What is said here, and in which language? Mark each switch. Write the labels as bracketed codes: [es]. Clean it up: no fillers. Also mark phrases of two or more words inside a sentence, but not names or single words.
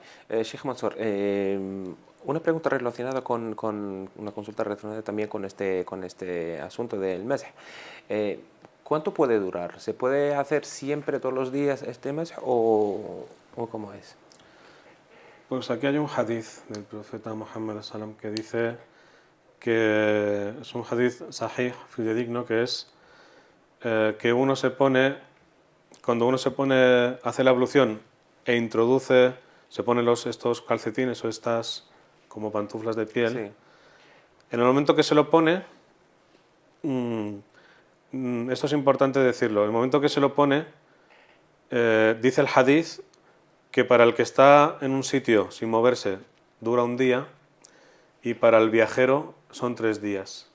[es] Sheikh Mansour, una pregunta relacionada con una consulta relacionada también con este asunto del mes. ¿Cuánto puede durar? ¿Se puede hacer siempre, todos los días este mes o cómo es? Pues aquí hay un hadith del profeta Muhammad sallam que dice que es un [ar] حديث صحيح, [es] fidedigno, que es que uno se pone, cuando uno se pone, hace la ablución e introduce, se pone estos calcetines o estas como pantuflas de piel, Sí. en el momento que se lo pone, esto es importante decirlo, en el momento que se lo pone, dice el hadith que para el que está en un sitio sin moverse dura un día y para el viajero son 3 días.